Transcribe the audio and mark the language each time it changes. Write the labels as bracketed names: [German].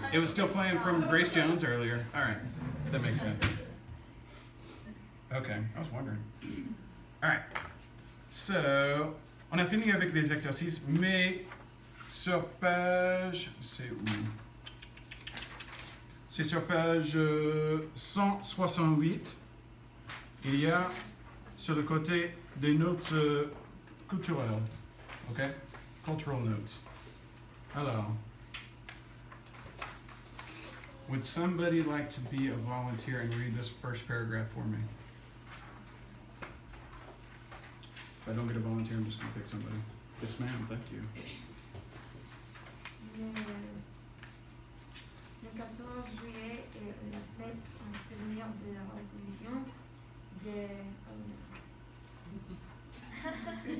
[English] It was still playing from Grace Jones earlier. All right, that makes sense. Okay, I was wondering. All right. [French] So, on a fini avec les exercices, mais sur page, c'est où? C'est sur page 168. Il y a sur le côté des notes culturelles. [English] OK? Cultural notes. Alors, Would somebody like to be a volunteer and read this first paragraph for me? If I don't get a volunteer, I'm just gonna pick somebody. Yes, ma'am, thank you. [French] Le 14 juillet est la fête en souvenir de la révolution des...